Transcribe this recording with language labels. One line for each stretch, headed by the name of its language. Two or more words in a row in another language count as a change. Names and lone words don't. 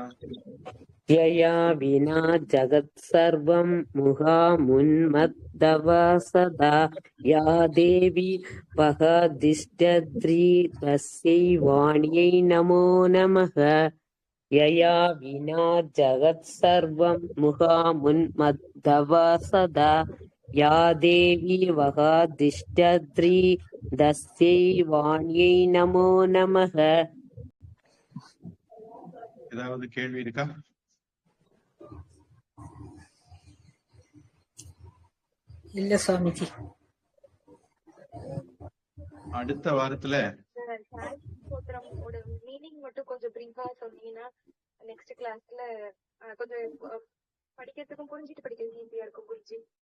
Sanskrit: यया विना जगत् सर्वं मुहामुन्मत्तवत् सदा या देवी वहदिष्टात्री तस्यै वाण्यै नमो नमः. यया विना जगत् सर्वं मुहामुन्मत्तवत् सदा या देवी वहदिष्टात्री तस्यै वाण्यै नमो नमः.
Tamil: ஏதாவது கேள்வி இருக்கா? இல்ல சுவாமிஜி. அடுத்த வாரத்துல மீனிங் மட்டும் கொஞ்சம் பிரீஃபா சொன்னீங்கன்னா
English: next class
Tamil: கொஞ்சம் படிக்கிறதுக்கும் புரிஞ்சுட்டு படிக்கிறது ஈஸியா இருக்கும் குருஜி.